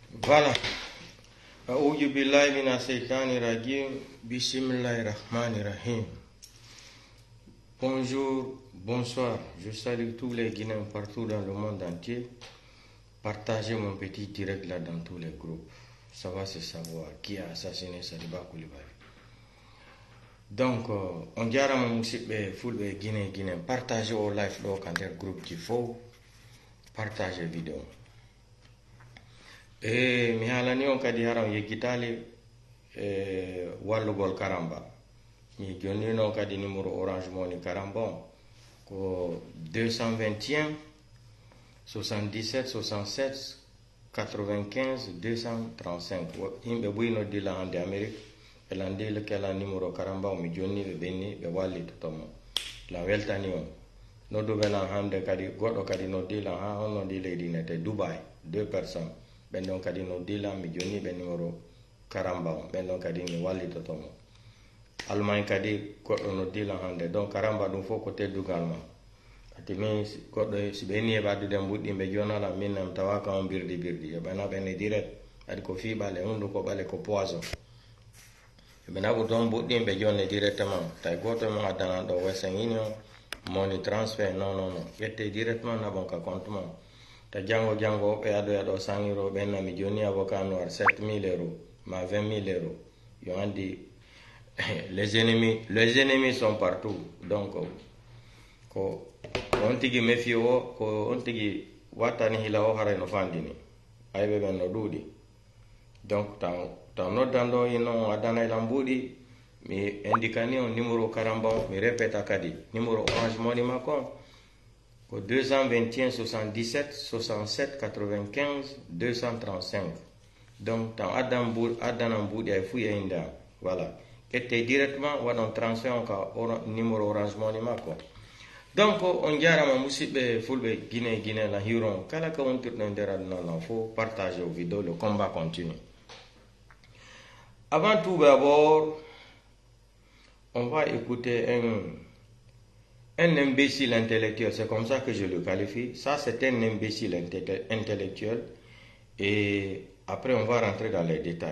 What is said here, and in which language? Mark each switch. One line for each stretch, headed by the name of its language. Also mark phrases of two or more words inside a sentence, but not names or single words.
French: Voilà.
Arabic: أعوذ بالله من الشيطان الرجيم. بسم الله الرحمن الرحيم.
French: Bonjour, bonsoir. Je salue tous les Guinéens partout dans le monde entier. Partagez mon petit direct là dans tous les groupes. Ça va se savoir qui a assassiné Sadiba Coulibaly. Donc, on dirait mon musique full Guinée. Partagez au live là quand il y a groupe qu'il faut. Partagez vidéo.
Fula: Et mi halani on kadi haram yekkitali wallugol karamba mi jonnino kadi numéro orange money karamba ko 221 77 67 95 235 yimɓe ɓuyno dila hande Amérique ɓe landile kala numéro karamba o mi jonni ɓe ɓenni ɓe wallita tomo la weltani on nodduɓe lan hande kadi goɗɗo kadi no dila ha honno ndi leydi nete Dubai
French: 2 personnes ben donc
Fula: kadi no dila mi jonni be numéro karamba on
French: ben donc
Fula: kadi mi wallito tomo Allemagne kadi goɗɗo no dila hande donc karamba ɗum fof ko teddugal ma ati min goɗɗo si ɓe ni e ɓaddude mbuɗɗimɓe jonala min nam tawa ka on birdi e ɓena ɓene direct adi ko fi ɓale hundu ko ɓale ko poison e ɓe naɓu toon mbuɗɗimɓe jonne directement tawi goto mo addanan ɗo Western Union
English: money transfer
Fula: non ƴette directement naɓon ka compte ma ta jango ɓe aɗo sangiro ɓenna mi joni
French: avocat noir
Fula: 7 000 euros ma 20 000 euros yo andi
French: les ennemis sont partout donc
Fula: ko on tigi méfie o ko on tigi wattani hila o haray no fandini ayɓe ɓen no ɗuuɗi donc taw noddanɗo ino addana ilam mbuuɗi mi indicani on numéro karamba o mi répéta kadi numéro orange money makko ko 221 77 67 95 235 donc tan addana mbuuɗi ay fuy e inde am voilà ƴette directement waɗon transfert on ka numéro orange money makko donc on jarama musidɓe fulɓe guiné la hiron kala ka wontirɗo e nder aduna lan fo partage o vidéo
French: le combat continue. Avant tout d'abord on va écouter un imbécile intellectuel, c'est comme ça que je le qualifie. Ça, c'est un imbécile intellectuel. Et après, on va rentrer dans les détails.